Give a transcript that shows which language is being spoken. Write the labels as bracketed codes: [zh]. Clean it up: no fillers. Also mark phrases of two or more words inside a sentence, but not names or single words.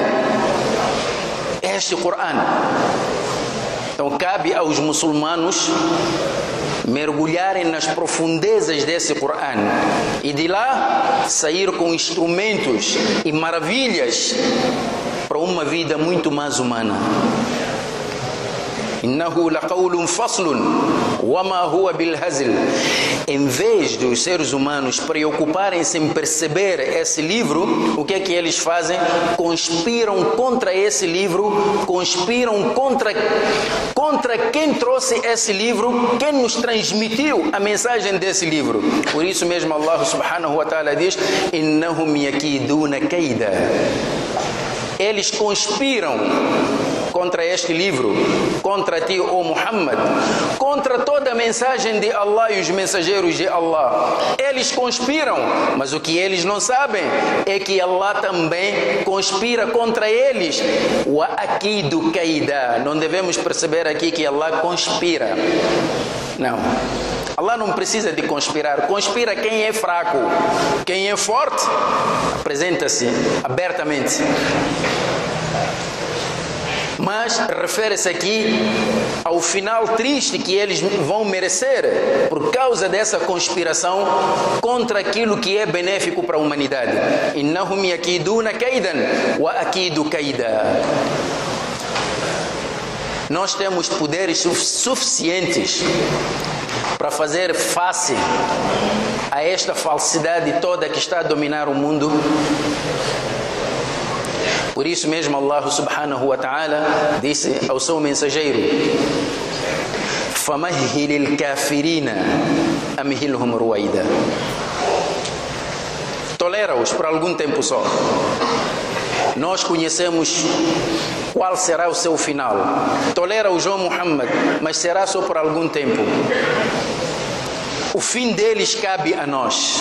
[pt] Este Corão. Então cabe aos muçulmanos mergulharem nas profundezas desse Corão e de lá sair com instrumentos e maravilhas para uma vida muito mais humana. [ar] إنه لقول فصل وما هو بالهزل. [pt] Em vez dos seres humanos preocuparem-se em perceber esse livro, o que é que eles fazem? Conspiram contra esse livro, conspiram contra quem trouxe esse livro, quem nos transmitiu a mensagem desse livro. Por isso mesmo [ar] الله سبحانه وتعالى diz: إنهم يكيدون كيدا. [pt] Eles conspiram contra este livro, contra ti, ó Muhammad, contra toda a mensagem de Allah e os mensageiros de Allah. Eles conspiram, mas o que eles não sabem é que Allah também conspira contra eles. [ar] وأكيد كيدا. [pt] Não devemos perceber aqui que Allah conspira. Não. Allah não precisa de conspirar. Conspira quem é fraco. Quem é forte, apresenta-se abertamente. Mas refere-se aqui ao final triste que eles vão merecer por causa dessa conspiração contra aquilo que é benéfico para a humanidade. [ar] إنهم يكيدون كيدا وأكيد كيدا. [pt] Nós temos poderes suficientes para fazer face a esta falsidade toda que está a dominar o mundo. Por isso mesmo [ar] الله سبحانه وتعالى [pt] disse ao seu mensageiro: [ar] فمهل الكافرين أمهلهم رويدا. [pt] Tolera-os por algum tempo só. Nós conhecemos qual será o seu final. Tolera-os, ó Muhammad, mas será só por algum tempo. O fim deles cabe a nós.